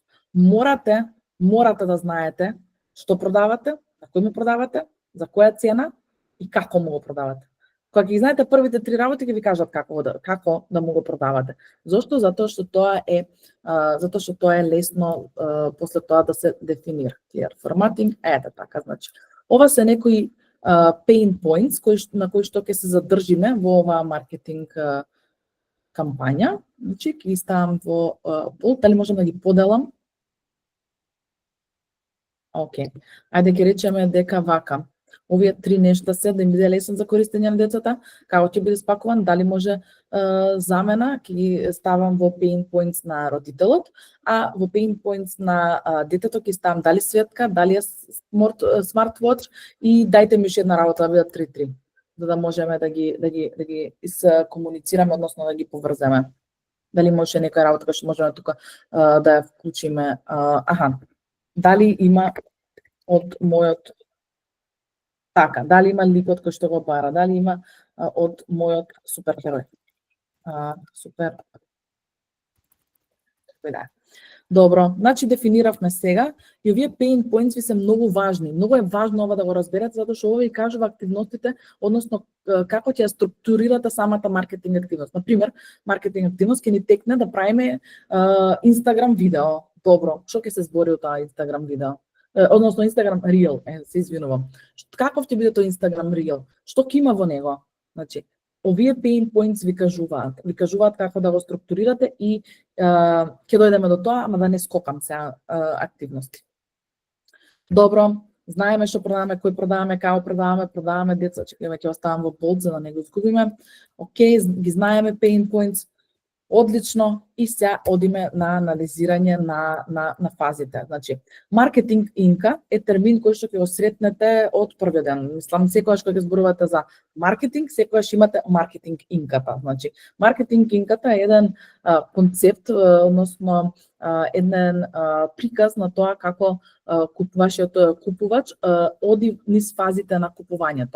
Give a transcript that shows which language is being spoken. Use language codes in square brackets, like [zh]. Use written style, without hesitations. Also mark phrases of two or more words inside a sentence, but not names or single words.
[mk] Морате да знаете што продавате, на кој му продавате, за која цена и како му го продавате. Кога ги знаете првите 3 работи, ќе ви кажат како да му го продавате. Зошто? Затоа што тоа е лесно после тоа да се дефинира. [en] Clear formatting, [mk] така, значи. Ова се некои [en] pain points [mk] на кои што ќе се задржиме во оваа маркетинг кампања. Значи, ќе ги ставам во болт, дали можам да ги поделам? Океј. Ајде ќе речеме дека вака. Овие 3 нешта се да им биде лесно за користење на децата, како ќе биде спакуван, дали може замена, ќе ги ставам во [en] pain points [mk] на родителот, а во [en] pain points [mk] на детето ќе ставам дали светка, дали е smartwatch и дајте ми уште една работа да бидат 3-3, за да можеме да ги комуницираме, односно да ги поврземе. Дали може некоја работа која што можеме тука да ја вклучиме. Дали има од мојот така, дали има ликот кој што го бара, дали има од мојот суперхерој. Супер. Добро, значи дефиниравме сега и овие [en] pain points [mk] ви се многу важни. Многу е важно ова да го разберете, затоа што ова ви кажува активностите, односно како ќе ја структурирате самата маркетинг активност. Например, маркетинг активност ќе ни текне да правиме Instagram видео. Добро, што ќе се збори од таа Instagram видео? Односно Instagram Reel, се извинувам. Каков ќе биде тој Instagram Reel? Што ќе има во него? Значи, овие [en] pain points [mk] ви кажуваат како да го структурирате и ќе дојдеме до тоа, ама да не скокам сега активности. Добро, знаеме што продаваме, кој продаваме, како продаваме деца, ќе оставам во болт за да не го изгубиме. Океј, ги знаеме [en] pain points. [mk] Одлично, и сега одиме на анализирање на фазите. Значи, маркетинг инка е термин кој што ќе го сретнете од првиот ден. Мислам, секогаш кога ќе зборувате за маркетинг, секогаш имате маркетинг инката. Значи, маркетинг инката е еден концепт, односно еден приказ на тоа како вашиот купувач оди низ фазите на купувањето.